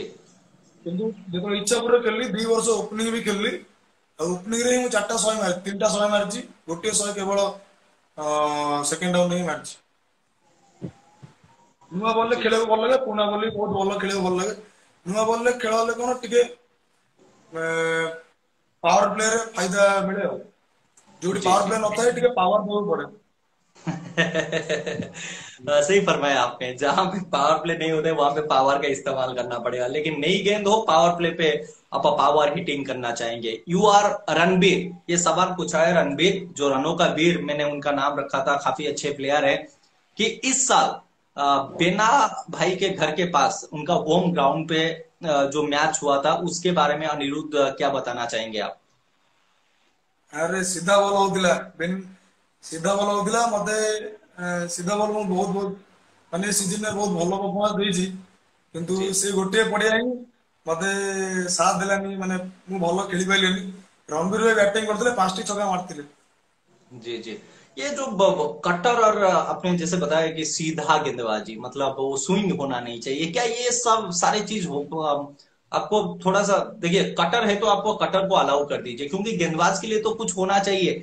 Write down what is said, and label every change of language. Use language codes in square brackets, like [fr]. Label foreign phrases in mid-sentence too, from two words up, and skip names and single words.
[or] କିନ୍ତୁ ଯେତେବେଳେ ଇଚ୍ଛାପୁରରେ ଖେଳିଲି, 2 ବର୍ଷ ଓପନିଂ ବି ଖେଳିଲି, ଆଉ ଓପନିଂରେ ହିଁ ମୁଁ 4ଟା 100 ମାରି, 3ଟା 100 ମାରିଛି, ଗୋଟିଏ 100 କେବଳ [en] second down [or] ହିଁ ମାରିଛି। ନୂଆ ବଲରେ [hi] जी [or] ଖେଳିବାକୁ ଭଲ ଲାଗେ, ପୁରୁଣା ବଲ ବି ବହୁତ ଭଲ ଖେଳିବାକୁ ଭଲ ଲାଗେ। ନୂଆ ବଲରେ ଖେଳ ହେଲେ କଣ ଟିକେ ପାୱାର ପ୍ଲେରେ ଫାଇଦା ମିଳେ, ଆଉ ଯୋଉଠି [hi] जी [or] ପାୱାର [hi] जी। [or] ପ୍ଲେ ନଥାଏ ଟିକେ पावर ଦେବାକୁ पड़े। [hi] सही फरमाया आपने, जहां पे [en] power play [hi] नहीं होते वहां पे पावर का इस्तेमाल करना पड़ेगा, लेकिन नई गेंद हो [en] power play [hi] पे आप [en] power hitting [hi] करना चाहेंगे। [en] you are [hi] रणबीर, ये सवाल पूछा है रणबीर, जो रनों का वीर मैंने उनका नाम रखा था, काफी अच्छे प्लेयर है, कि इस साल बेना भाई के घर के पास उनका [en] home ground [hi] पे जो मैच हुआ था उसके बारे में अनिरुद्ध क्या बताना चाहेंगे आप? [or] ଆରେ ସିଧା ବଲ ହଉଥିଲା, ସିଧା ବଲ ହଉଥିଲା, ମତେ सीधा बॉल ମୁଁ ବହୁତ ବହୁତ ମାନେ ସିଜନରେ ବହୁତ ଭଲ ପରଫର୍ମାନ୍ସ ଦେଇଛି କିନ୍ତୁ [hi] जी [or] ସେ ଗୋଟିଏ ପଡିଆ ହିଁ ମତେ ସାଥ ଦେଲାନି ମାନେ ମୁଁ ଭଲ ଖେଳି ପାରିଲିନି ରଣବୀର ଭାଇ ବ୍ୟାଟିଂ କରିଥିଲେ 5ଟି ଛକା ମାରିଥିଲେ। [hi] जी जी। ये जो कटर और आपने जैसे बताया कि सीधा गेंदबाजी मतलब वो स्विंग होना नहीं चाहिए, क्या ये सब सारी चीज हो आपको थोड़ा सा देखिए, कटर है तो आपको कटर को अलाउ कर दीजिए, क्योंकि गेंदबाज के लिए तो कुछ होना चाहिए।